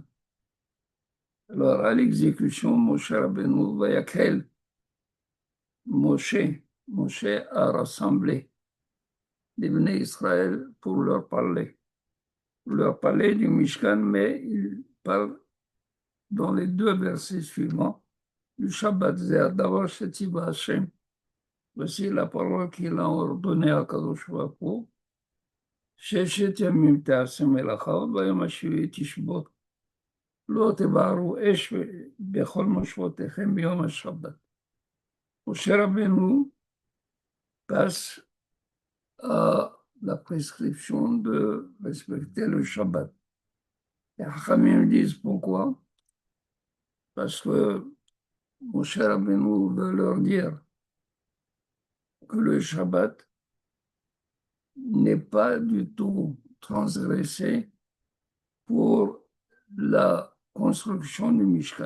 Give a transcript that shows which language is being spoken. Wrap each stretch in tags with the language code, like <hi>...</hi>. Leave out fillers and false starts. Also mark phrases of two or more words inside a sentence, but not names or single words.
<fr>Alors, à l'exécution, Moshe Rabbeinu Vayakhel, Moshe a rassemblé les Bnei Israël pour leur parler du Mishkan, mais il parle dans les deux versets suivants du Shabbat Zeh. D'abord, Shetiba Hashem. Voici la parole qu'il a ordonnée à Kadosh Baruch Hu.</fr> <he>ששת ימים תעשה מלאכה, וביום השביעי תשבות. לא תבערו אש בכל מושבותיכם ביום השבת.</he> <fr>Moshe Rabbeinu passe à la prescription de respecter le Shabbat. Les Hachamim disent pourquoi? Parce que Moshe Rabbeinu veut leur dire que le Shabbat n'est pas du tout transgressé pour la construction du Mishkan.</fr>